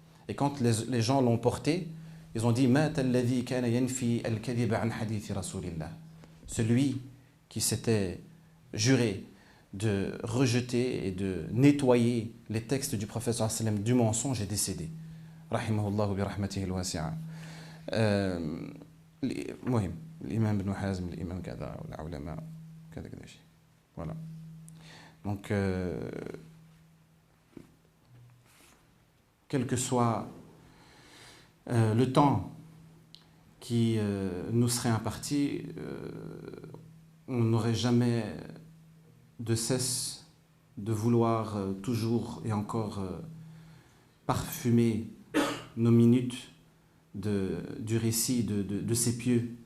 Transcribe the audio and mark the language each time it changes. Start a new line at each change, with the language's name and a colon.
French: Et quand les gens l'ont porté, ils ont dit celui qui s'était juré de rejeter et de nettoyer les textes du prophète sallallahu alayhi wa sallam du mensonge est décédé.
Arabic: Rahimahullah bi rahmatihi al-wasi'a. المهم الإمام ابن حزم الإمام كذا والعلماء كذا كذا شيء.
French: Voilà. Donc quel que soit le temps qui nous serait imparti, on n'aurait jamais de cesse de vouloir toujours et encore parfumer nos minutes du récit de ces pieux.